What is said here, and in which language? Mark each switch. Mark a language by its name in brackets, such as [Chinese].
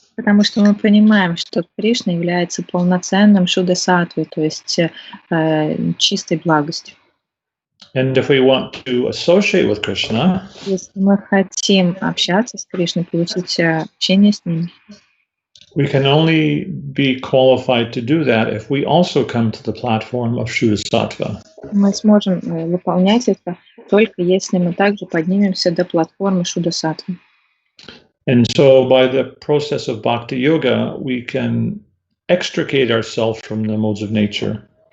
[Russian] Потому что мы понимаем, что Кришна является полноценным Шудда-саттвой, то есть чистой благостью. [English] And if we want to associate with Krishna, [Russian] если мы хотим общаться с Кришной, получить общение с ним, [English] we can only be qualified to do that if we also come to the platform of Shuddha Sattva. [Russian] Мы сможем выполнять это только если мы также поднимемся до платформы Шудда-саттвы. [English] And so by the process of bhakti yoga, we can extricate ourselves from the modes of nature.